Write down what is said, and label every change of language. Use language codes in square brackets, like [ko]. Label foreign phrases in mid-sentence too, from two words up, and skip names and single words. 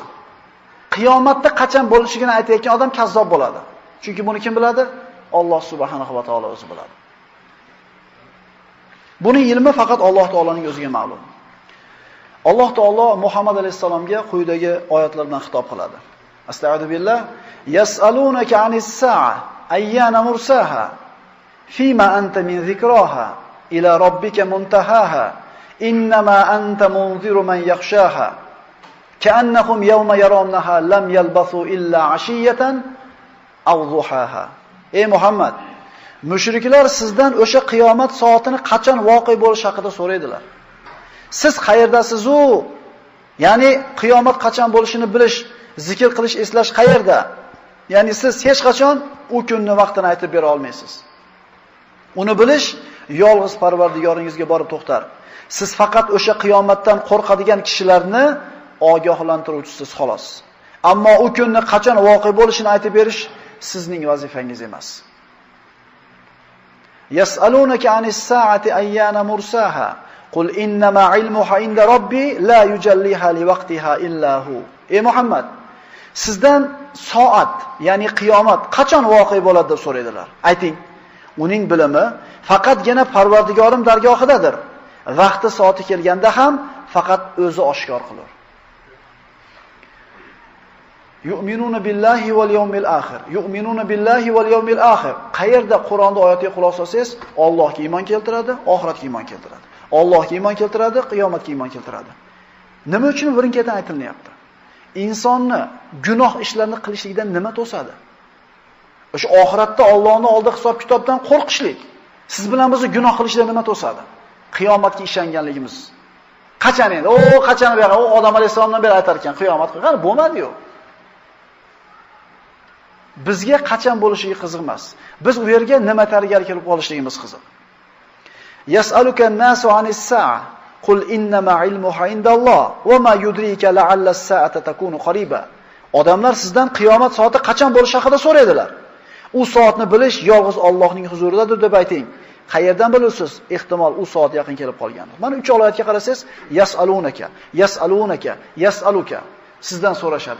[uz] Qiyomatda qachon bo'lishigini aytayotgan odam kazzob bo'ladi. Chunki buni kim biladi? Alloh [ar] سبحانه وتعالى [uz] o'zi biladi. Buning ilmi faqat Alloh taoloning o'ziga ma'lum. Alloh taolo Muhammad alayhisalomga quyidagi oyatlar bilan xitob qiladi. Astagfirullah. [ar] يسألونك عن الساعة أيان مرساها فيم أنت من ذكراها إلى ربك منتهاها إنما أنت منذر من يخشاها كأنهم يوم يرونها لم يلبثوا إلا عشية أو ضحاها. [uz] Ey Muhammad, mushriklar sizdan o'sha qiyomat soatini qachon voqea bo'lishi haqida so'raydilar. Siz qayerdasiz-u? Ya'ni qiyomat qachon bo'lishini bilish, zikr qilish, eslash qayerda? Ya'ni siz hech qachon u kunni vaqtini aytib bera olmaysiz. Uni bilish yolg'iz Parvardigoringizga borib to'xtar. Siz faqat o'sha qiyomatdan qo'rqadigan kishilarni ogohlantiruvchisiz xolos. Ammo u kunni qachon voqea bo'lishini aytib berish sizning vazifangiz emas. [ar] يسألونك عن الساعة أيان مرساها قل إنما علمها عند ربي لا يجليها لوقتها إلا هو. [uz] Ey Muhammad, sizdan soat, ya'ni qiyomat qachon voqea bo'ladi deb so'raydilar. Ayting, uning bilimi faqatgina Parvardigorim dargohidadir. Vaqti soati kelganda ham faqat o'zi oshkor qilar. [ar] يؤمنون بالله واليوم الآخر. يؤمنون بالله واليوم الآخر. [uz] Qayerda Qur'onda oyatiga quloq solsangiz, Allohga iymon keltiradi, oxiratga iymon keltiradi. Allohga iymon keltiradi, qiyomatga iymon keltiradi. Nima uchun birin-ketin aytilyapti? Insonni gunoh ishlarni qilishlikdan nima to'sadi? O'sha oxiratda Allohning oldida hisob-kitobdan qo'rqishlik. Siz bilan bizni gunoh qilishdan nima to'sadi? Qiyomatga ishonganligimiz. Qachon endi? Qachon beri? Odam alayhisolamdan beri aytar ekan, qiyomat qilgan bo'lmadi-yu. Bizga qachon bo'lishiga qiziq emas. Biz u yerga nima tariga kelib qolishligimiz qiziq. [ar] يسألك الناس عن الساعة قل إنما علمها عند الله وما يدريك لعل الساعة تكون قريبا. [uz] Odamlar sizdan qiyomat soati qachon bo'lishi haqida so'raydilar. U soatni bilish yolg'iz Allohning huzuridadir deb ayting. Qayerdan bilasiz? Ehtimol u soat yaqin kelib qolgandir. Mana 3 oyatga qarasangiz, yas'alunaka, yas'alunaka, yas'aluka. Sizdan so'rashadi.